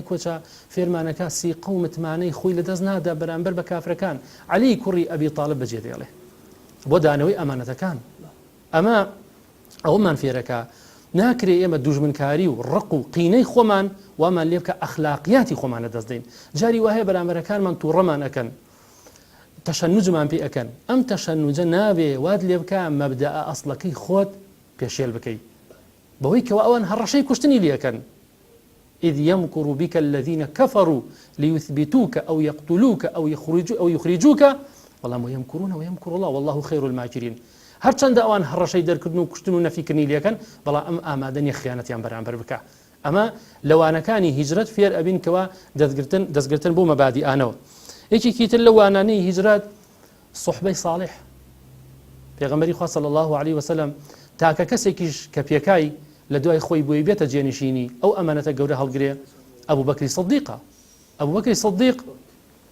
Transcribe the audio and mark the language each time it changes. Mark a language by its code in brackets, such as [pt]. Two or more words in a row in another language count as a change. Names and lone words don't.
[ckb] کۆچە فێرمانەکە سیقە و متمانەی خۆی لەدەست نادا بەرامبەر بە کافرەکان عەلی کوڕی ئەبی تاڵب بەجێ دێڵێ بۆ دانەوەی ئەمانەتەکان ئەمە ئەومان فێرەکە ناکرێ ئێمە دوژمنکاری و ڕق و قینەی خۆمان وامان لێ بکە ئەخلاقیاتی خۆمانە دەستدەین جاری وهەیە بەرامبەرەکانمان تووڕەمان ئەکەن تەشەنوجمان پێ ئەکەن ئەم تەشەنوجە نابێ واد لێ بکە مەبدەئە ئەسڵەکەی خۆت پێشێل بکەیت بەوەی کەوا ئەوان هەڕەشەی کوشتنی لێەکەن [ar] إذ يمكر بك الذين كفروا ليثبتوك أو يقتلوك أو يخرجوك والله ويمكرون ويمكر الله والله خير الماكرين [ckb] هەر چەندە ئەوان هەڕەشەی دەرکردن و کوشتن و نەفیکردنی لێەکەن بەڵام ئەم ئامادەنی خیانەتیان بەرامبەر بکە ئەمە لەوانەکانی هیجرەت فێر ئەبین کەوا دەستگرتن بۆ مەبادیئانەوە یەکێکی تر لە وانانەی هیجرەت صحبەی صالح پێغەمبەری خوا [ar] صلی الله علیه و سلم [ckb] تاکە کەسێکیش کە پێکای لە دوای خۆی بۆی بێتە جێنشینی ئەو ئەمانەتە گەورە هەڵگرێ ئەبوبەکری سەدیقە ئەبوبەکری سەدیق